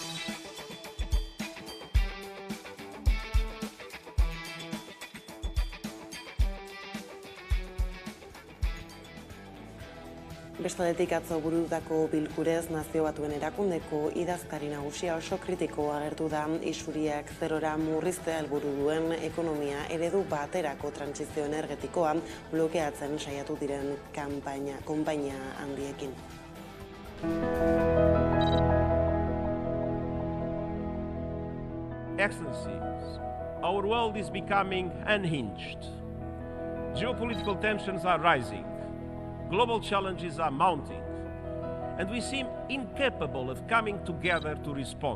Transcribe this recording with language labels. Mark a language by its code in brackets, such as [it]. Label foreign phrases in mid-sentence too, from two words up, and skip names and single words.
[eu] Bestaldetik atzo burututako bilkurez Nazio Batuen erakundeko idazkari nagusia oso kritiko agertu da isuriak zerora murriztea helburu duen ekonomia eredu baterako trantsizio energetikoa blokeatzen saiatu diren konpainia handiekin. [en] Excellencies, our world is becoming unhinged. Geopolitical tensions are rising. Global challenges are mounting, and we seem incapable of coming together to respond.